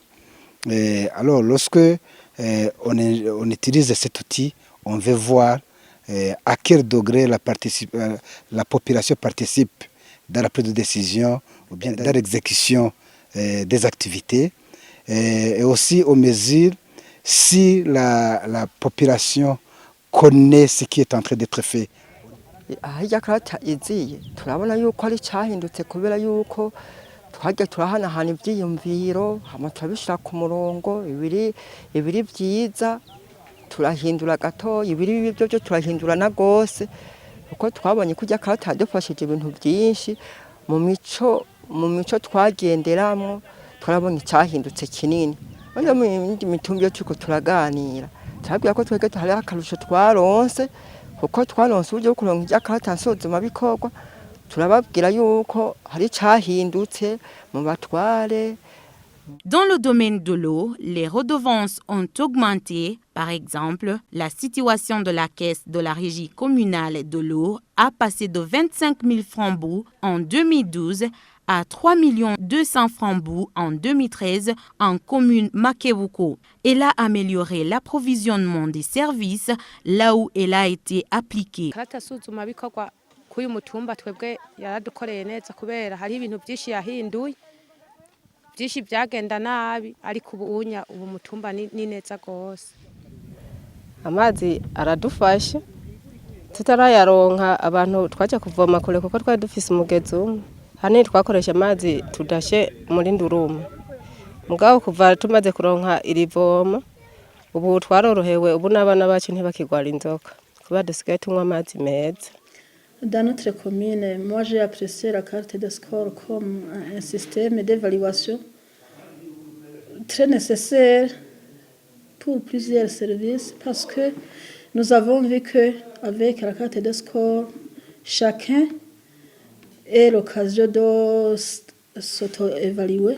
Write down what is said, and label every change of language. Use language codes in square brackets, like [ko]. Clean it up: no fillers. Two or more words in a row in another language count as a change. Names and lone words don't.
[fr] Alors lorsque on utilise cet outil, on veut voir à quel degré la population participe dans la prise de décision ou bien dans l'exécution des activités. Et aussi on mesure si la population connaît ce qui est en train d'être fait. [rn] Hirya karata iziye turabona yuko ari cyahindutse kubera yuko twajya turahanahana ibyiyumviro hama turabishira ku murongo ibiri byiza turahindura gato ibiri byo turahindura na gose uko twabonye kujya karata dufashije ibintu byinshi mu mico twagenderamo turabona cyahindutse kinini byo mu mitumbi cyo turaganira turabwira ko twege hari akarusho twaronse kuko twaronse uburyo bwo kuronka ijya karata nsuzuma bikorwa turababwira yuko hari cyahindutse mu batware. [fr] Dans le domaine de l'eau, les redevances ont augmenté. Par exemple, la situation de la caisse de la régie communale de l'eau a passé de 25 000 francs bouts en 2012 à 3 200 francs bouts en 2013 en commune Makewuko. Elle a amélioré l'approvisionnement des services là où elle a été appliquée. [rn] byinshi byagenda nabi ariko ubunya ubu mutumba ni neza gose. Amazi aradufasha tutarayaronka abantu twaje kuvoma kure kuko twari dufise umugezi umwe hani twakoresha amazi tudashe muri Ndurumu mugabo kuva tumaze kuronka irivoma ubu twarorohewe ubu n'abana bacu ntibakigwara inzoka kuba dusigaye tunywa amazi meza. [fr] Dans notre commune, moi j'ai apprécié la carte de score comme un système d'évaluation très nécessaire pour plusieurs services parce que nous avons vu qu'avec la carte de score, chacun a l'occasion de s'auto-évaluer.